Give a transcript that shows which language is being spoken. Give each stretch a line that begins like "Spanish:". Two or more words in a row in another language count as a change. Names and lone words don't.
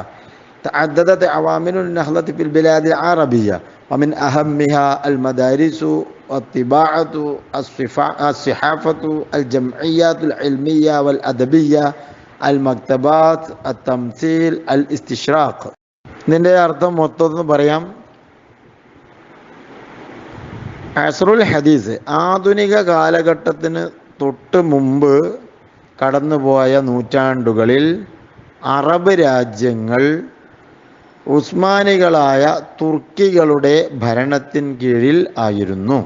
Arabic: تعددت عوامل النهضة في البلاد العربية، ومن أهمها المدارس والطباعة الصحافة الجمعيات العلمية والأدبية المكتبات التمثيل الاستشراق.
Malayalam: ഇതിൻ്റെ അർത്ഥം മൊത്തം പറയാം.
Arabic: عصر الحديث,
Malayalam: ആധുനിക കാലഘട്ടത്തിന് തൊട്ട് മുമ്പ് കടന്നുപോയ നൂറ്റാണ്ടുകളിൽ അറബ് രാജ്യങ്ങൾ ഉസ്മാനികളായ തുർക്കികളുടെ ഭരണത്തിന് കീഴിൽ ആയിരുന്നു.